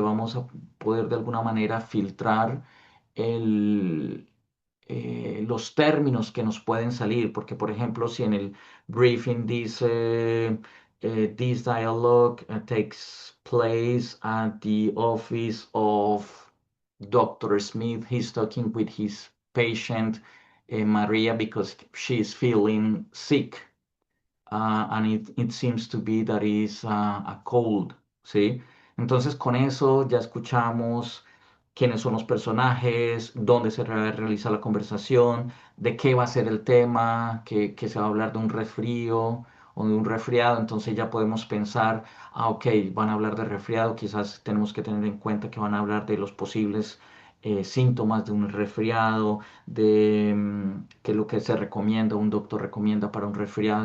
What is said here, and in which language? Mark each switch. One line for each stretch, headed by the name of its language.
Spanish: Vamos a poder de alguna manera filtrar el, los términos que nos pueden salir, porque por ejemplo, si en el briefing dice,
English: this dialogue takes place at the office of Dr. Smith. He's talking with his patient, Maria, because she is feeling sick. And it seems to be that is a cold,
Spanish: ¿sí? Entonces con eso ya escuchamos quiénes son los personajes, dónde se realiza la conversación, de qué va a ser el tema, que se va a hablar de un resfrío o de un resfriado, entonces ya podemos pensar, ah, ok, van a hablar de resfriado, quizás tenemos que tener en cuenta que van a hablar de los posibles síntomas de un resfriado, de qué es lo que se recomienda, un doctor recomienda para un resfriado.